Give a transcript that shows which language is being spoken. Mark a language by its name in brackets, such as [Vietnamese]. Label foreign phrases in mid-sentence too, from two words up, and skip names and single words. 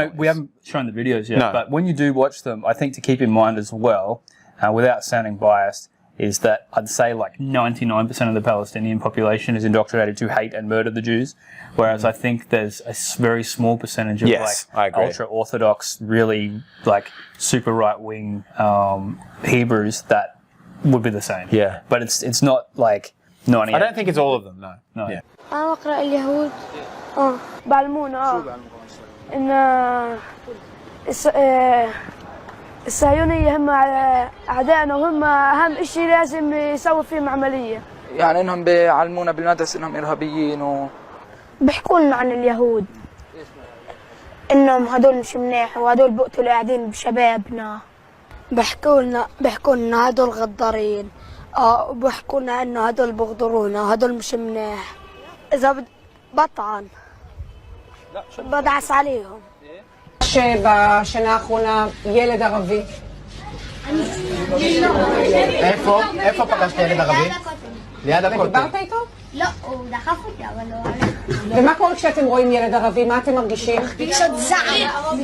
[English] I know we haven't shown the videos yet, but when you do watch them, I think to keep in mind as well, without sounding biased, is that I'd say like 99% of the Palestinian population is indoctrinated to hate and murder the Jews, whereas I think there's a very small percentage of ultra-Orthodox, really like super right-wing Hebrews that would be the same. Yeah. But it's not like 98. I don't think it's all of them, no. Yeah. [Arabic] أقرأ اليهود بعلمونا إن الصهيونية هم أعدائنا، وهم أهم شيء لازم يسوي فيهم عملية. يعني إنهم بيعلمونا بالمدرسة إنهم إرهابيين بيحكوا لنا عن اليهود إنهم هدول مش منيح وهدول بقتلوا قاعدين بشبابنا. بيحكوا لنا هدول غدارين، وبيحكوا لنا إنه هدول بغدرونا وهدول مش منيح. إذا بدعس عليهم. [Hebrew] שבשנה האחרונה ילד ערבי. איפה פגשת ילד ערבי? ליד הכותל. דיברת איתו? לא, הוא דחף אותי, אבל לא... ומה קורה כשאתם רואים ילד ערבי? מה אתם מרגישים? רגשות זעם.